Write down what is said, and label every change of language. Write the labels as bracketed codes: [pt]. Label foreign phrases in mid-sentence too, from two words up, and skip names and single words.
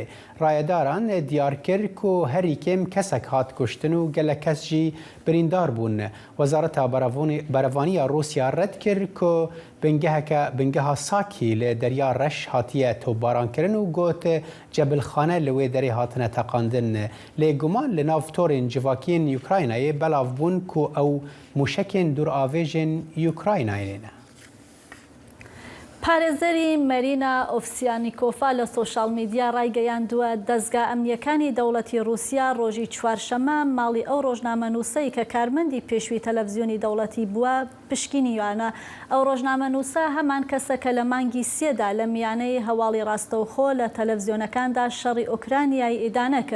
[ku] ڕایەداران دیار کرد و هەری کێم کەسێک هات کوشتن و گەلە کەس جی بریندار بوون. وەزارەتە بەرەڤانیە رووسیا ڕەت کرد کو بنگەها ساکی لە دەریا ڕەش هاتیە تۆبارانکردن و گوت جەبلخانە لەوێ دەرێ هاتنە تەقاندن. لێگومان لە ناو تۆرên civakiyên Ukraynayê belav bûn ku ew mûşekên duravêjên Ukraynayê. [ckb] پارێزەری مەرینا ئۆفسیانیکۆفا لە سۆشال میدیا ڕایگەیاندووە دەستگا ئەمنیەکانی دەوڵەتی رووسیا ڕۆژی چوارشەمە ماڵی ئەو ڕۆژنامەنووسەی کە کارمەندی پێشووی تەلەڤیزیۆنی دەوڵەتی بووە پشکنیوانە. ئەو ڕۆژنامەنووسە هەمان کەسەکە لە مانگی سێدا لە میانەی هەواڵی ڕاستەوخۆ لە تەلەڤیزیۆنەکاندا شەڕی ئۆکرانیای ئیدانە کرد.